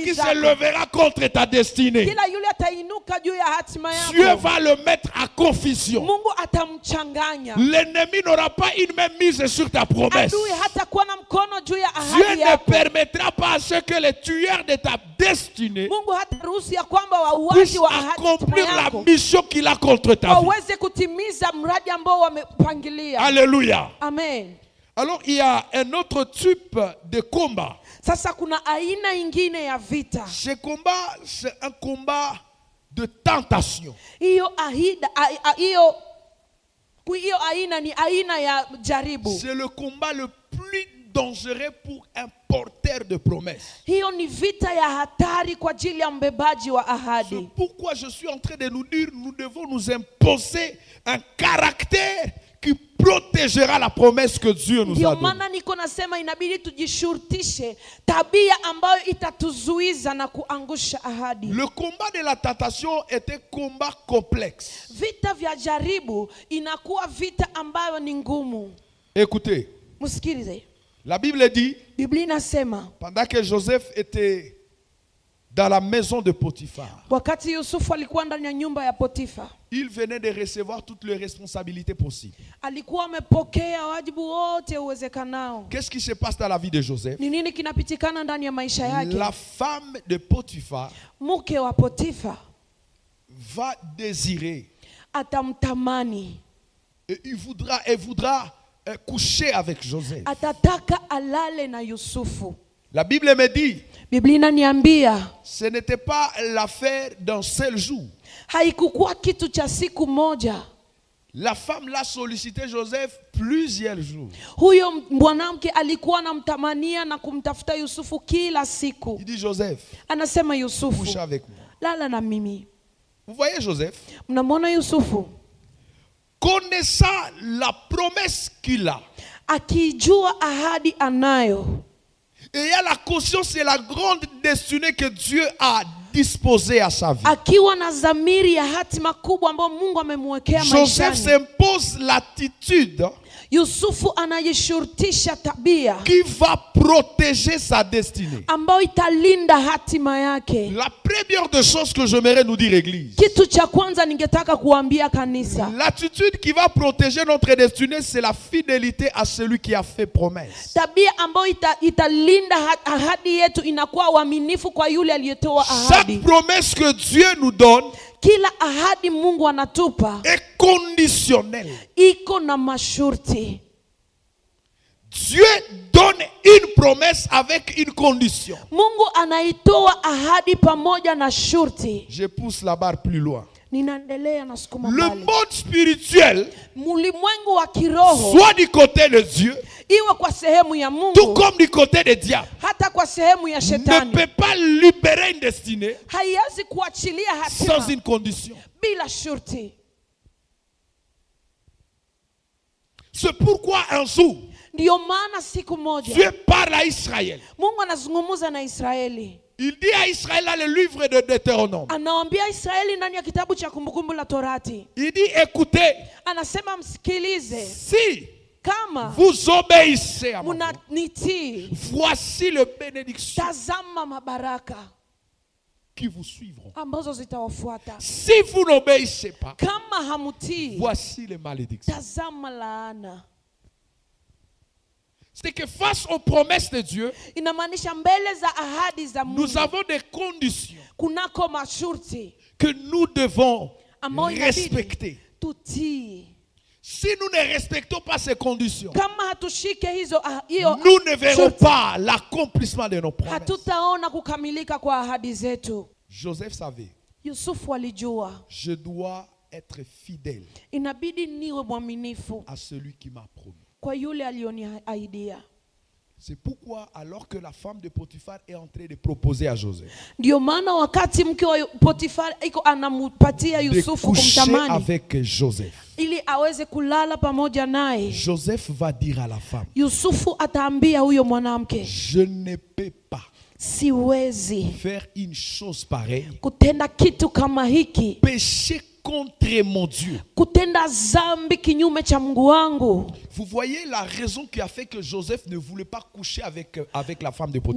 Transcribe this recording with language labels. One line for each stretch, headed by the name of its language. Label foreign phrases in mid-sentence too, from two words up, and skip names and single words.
French: qui se
Swahili: zako,
French: levera contre ta destinée,
Swahili: kila yule atainuka juu ya hatima
French: Dieu
Swahili: yako,
French: va le mettre à confusion.
Swahili: Mungu atamchanganya.
French: L'ennemi n'aura pas une même mise sur ta promesse.
Swahili: Adui hatakuwa na mkono juu ya
French: Dieu
Swahili: ahadi
French: ne
Swahili: yako.
French: permettra pas à ce que les tueurs de ta destinée
Swahili: Mungu hataruhusu ya kwamba wauaji
French: puissent
Swahili: wa hatima
French: accomplir la
Swahili: yako
French: mission qu'il a contre ta vie.
Swahili: waweze kutimiza mradi ambao wamepangilia.
French: Alléluia. Amen. Alors il y a un autre type de combat.
Swahili: Sasa kuna aina ingine ya vita.
French: Ce combat, c'est un combat de tentation.
Swahili: Hiyo aina ni aina ya jaribu.
French: C'est le combat le plus dangereux pour un porteur de promesses.
Swahili: Hiyo ni vita ya hatari kwa ajili ya mbebaji wa
French: C'est
Swahili: ahadi.
French: pourquoi je suis en train de nous dire, nous devons nous imposer un caractère qui protégera la promesse que Dieu nous
Swahili: Ndio
French: a donnée.
Swahili: maana niko nasema inabidi tujishurutishe tabia ambayo itatuzuiza na kuangusha ahadi.
French: Le combat de la tentation est un combat complexe.
Swahili: Vita vya jaribu inakuwa vita ambayo ni ngumu.
French: Écoutez,
Swahili: Msikilize.
French: la Bible dit,
Swahili: Biblia inasema
French: pendant que Joseph était dans la maison de Potiphar,
Swahili: wakati Yusufu alikuwa ndani ya nyumba ya Potifa,
French: il venait de recevoir toutes les responsabilités possibles.
Swahili: alikuwa amepokea wajibu wote uwezekanao.
French: Qu'est-ce qui se passe dans la vie de Joseph?
Swahili: Ni nini kinapitikana ndani ya maisha yake?
French: La femme de Potiphar
Swahili: Mke wa Potifa
French: va désirer
Swahili: atamtamani,
French: et elle voudra coucher avec Joseph.
Swahili: atataka alale na Yusufu.
French: La Bible me dit,
Swahili: Biblia inaniambia
French: ce n'était pas l'affaire d'un seul jour.
Swahili: haikukuwa kitu cha siku moja.
French: La femme l'a sollicité Joseph plusieurs jours.
Swahili: Huyo mwanamke alikuwa anamtamania na kumtafuta Yusufu kila siku.
French: Il dit, Joseph,
Swahili: Anasema, Yusufu,
French: couche avec moi.
Swahili: lala na mimi.
French: Vous voyez Joseph?
Swahili: Mnamwona Yusufu
French: Connaissant la promesse qu'il a,
Swahili: akijua ahadi anayo,
French: ayant la conscience et la grande destinée que Dieu a disposée à sa vie,
Swahili: akiwa na dhamiri ya hatima kubwa ambayo Mungu amemwekea
French: Joseph
Swahili: maishani,
French: s'impose l'attitude
Swahili: Yusufu anajishurutisha tabia
French: qui va protéger sa destinée.
Swahili: ambayo italinda hatima yake.
French: La première des choses que j'aimerais nous dire, Église,
Swahili: Kitu cha kwanza ningetaka kuambia kanisa,
French: l'attitude qui va protéger notre destinée, c'est la fidélité à celui qui a fait promesse.
Swahili: tabia ambayo italinda ahadi yetu inakuwa uaminifu kwa yule aliyetoa
French: Chaque
Swahili: ahadi.
French: promesse que Dieu nous donne
Swahili: Kila ahadi Mungu anatupa
French: est conditionnelle.
Swahili: iko na masharti.
French: Dieu donne une promesse avec une condition.
Swahili: Mungu anaitoa ahadi pamoja na shurti.
French: Je pousse la barre plus loin.
Swahili: Ninaendelea na sukuma
French: Le
Swahili: mbali.
French: monde spirituel,
Swahili: Mulimwengu wa kiroho,
French: soit du côté de Dieu,
Swahili: iwe kwa sehemu ya
French: tout
Swahili: Mungu
French: comme du côté des diables,
Swahili: hata kwa sehemu ya
French: ne
Swahili: shetani,
French: peut pas libérer une destinée
Swahili: haiwezi kuachilia
French: sans
Swahili: hatima
French: une condition.
Swahili: bila shurti.
French: C'est pourquoi un jour,
Swahili: Ndio maana siku moja
French: Dieu parle à Israël.
Swahili: Mungu anazungumza na Israeli.
French: Il dit à Israël dans le livre de Deutéronome,
Swahili: Anawaambia Israeli ndani ya kitabu cha Kumbukumbu la Torati.
French: il dit, écoutez,
Swahili: Anasema msikilize,
French: si
Swahili: kama
French: vous obéissez à ma voix,
Swahili: mnanitii,
French: voici les bénédictions
Swahili: tazama mabaraka
French: qui vous suivront.
Swahili: ambazo zitawafuata.
French: Si vous n'obéissez pas,
Swahili: Kama hamutii,
French: voici les malédictions.
Swahili: tazama laana.
French: C'est que face aux promesses de Dieu,
Swahili: Inamaanisha mbele za ahadi za Mungu
French: nous avons des conditions
Swahili: kunako masharti
French: que nous devons
Swahili: ambayo inabidi
French: respecter.
Swahili: tutii.
French: Si nous ne respectons pas ces conditions,
Swahili: Kama hatushike hiyo
French: nous ne verrons
Swahili: shurti,
French: pas l'accomplissement de nos promesses.
Swahili: hatutaona kukamilika kwa ahadi zetu.
French: Joseph savait,
Swahili: Yusufu alijua
French: je dois être fidèle
Swahili: inabidi niwe mwaminifu
French: à celui qui m'a promis.
Swahili: kwa yule alioniahidia.
French: C'est pourquoi, alors que la femme de Potiphar est en train de proposer à Joseph
Swahili: Ndio maana wakati mke wa Potifar iko anampatia
French: de
Swahili: Yusufu
French: coucher
Swahili: kumtamani
French: avec Joseph,
Swahili: ili aweze kulala pamoja naye,
French: Joseph va dire à la femme,
Swahili: Yusufu ataambia huyo mwanamke,
French: je ne peux pas
Swahili: siwezi
French: faire une chose pareille,
Swahili: kutenda kitu kama hiki,
French: pécher contre mon Dieu.
Swahili: kutenda zambi kinyume cha Mungu wangu.
French: Vous voyez la raison qui a fait que Joseph ne voulait pas coucher avec la femme de Potiphar.